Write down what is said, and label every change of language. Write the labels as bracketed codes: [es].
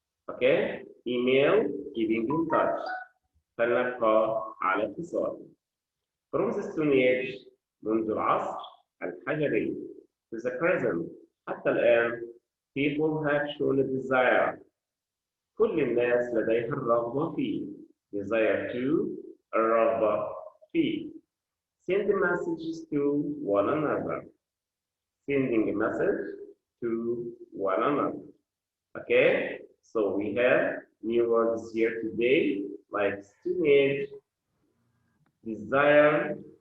[en] Okay? Email, keeping in touch. [ar] فلنبقى على اتصال. [en] From the Stone Age, [ar] منذ العصر الحجري, [en] to the present, [ar] حتى الآن, [en] people have shown a desire. [ar] كل الناس لديها الرغبة في. [en] Desire to, [ar] الرغبة في. [en] Send messages to one another. Sending a message to one another. Okay? So we have new words here today, like Stone Age, desire.